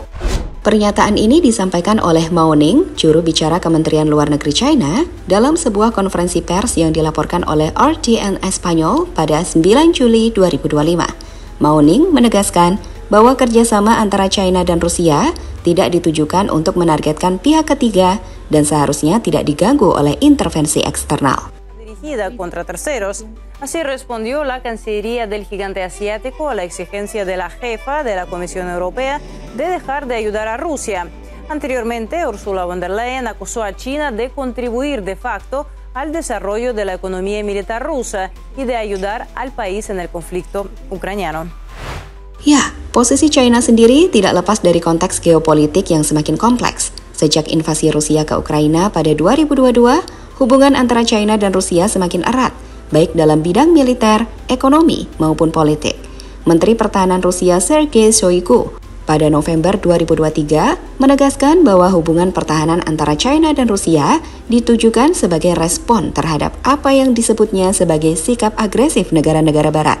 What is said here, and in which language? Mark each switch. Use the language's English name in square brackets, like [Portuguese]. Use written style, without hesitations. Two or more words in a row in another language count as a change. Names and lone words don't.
[Indonesian] Pernyataan ini disampaikan oleh Mao Ning, juru bicara Kementerian Luar Negeri China, dalam sebuah konferensi pers yang dilaporkan oleh RTN Espanyol pada 9 Juli 2025. Mao Ning menegaskan bahwa kerjasama antara China dan Rusia tidak ditujukan untuk menargetkan pihak ketiga dan seharusnya tidak diganggu oleh intervensi eksternal. [Spanish] Contra terceros. Así respondió la Cancillería del gigante asiático a la exigencia de la jefa de la Comisión Europea de dejar de ayudar a Rusia. Anteriormente, Ursula von der Leyen acusó a China de contribuir de facto al desarrollo de la economía militar rusa y de ayudar al país en el conflicto ucraniano. [Indonesian] Ya, posisi China sendiri tidak lepas dari konteks geopolitik yang semakin kompleks. Sejak invasi Rusia ke Ukraina pada 2022, hubungan antara China dan Rusia semakin erat, baik dalam bidang militer, ekonomi, maupun politik. Menteri Pertahanan Rusia Sergei Shoigu pada November 2023 menegaskan bahwa hubungan pertahanan antara China dan Rusia ditujukan sebagai respon terhadap apa yang disebutnya sebagai sikap agresif negara-negara Barat.